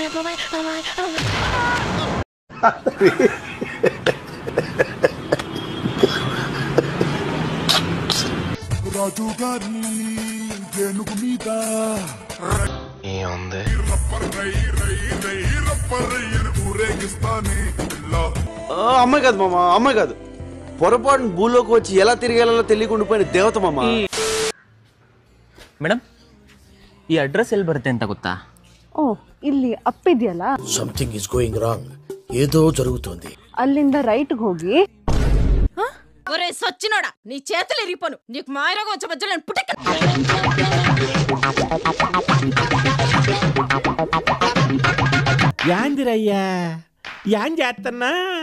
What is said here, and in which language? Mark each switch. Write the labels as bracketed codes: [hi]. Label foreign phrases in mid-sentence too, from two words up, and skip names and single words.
[te] రాజు గారి ఏనుగు మీద ఊరేగిస్తానే అమ్మాయి కాదు మామ, అమ్మాయి కాదు. పొరపాటున భూలోకి వచ్చి ఎలా తిరిగేలా తెలియకుండా పోయిన దేవత మామ. [kn] ಮೇಡಮ್ ಈ ಅಡ್ರೆಸ್ ಎಲ್ಲಿ ಬರುತ್ತೆ ಅಂತ ಗೊತ್ತಾ? ಓ, ಇಲ್ಲಿ ಅಪ್ಪಿದೆಯಲ್ಲ, [en] Something is going wrong. [te] ఏదో జరుగుతోంది. [kn] ಅಲ್ಲಿಂದ ರೈಟ್ ಹೋಗಿ. [te] ఒరే సచ్చినోడా, నీ చేతులు ఇరిగిపోను. నీకు మాయరోగం వచ్చే మధ్యలో నేను పుట్టక. యాందిరయ్యా, యాన్ చేస్తున్నా?